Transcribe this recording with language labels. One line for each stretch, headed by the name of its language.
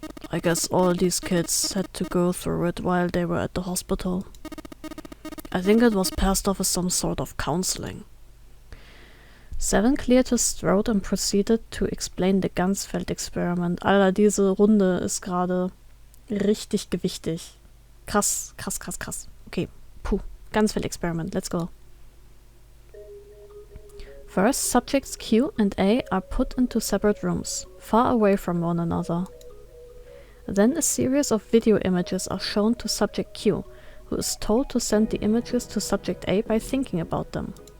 English: I guess all these kids had to go through it while they were at the hospital. I think it was passed off as some sort of counseling. Seven cleared his throat and proceeded to explain the Ganzfeld experiment.
German: Alter, diese Runde ist gerade richtig gewichtig. Krass, krass, krass, krass. Okay, puh.
English: Ganzfeld experiment, let's go. First, subjects Q and A are put into separate rooms, far away from one another. Then a series of video images are shown to subject Q, who is told to send the images to subject A by thinking about them.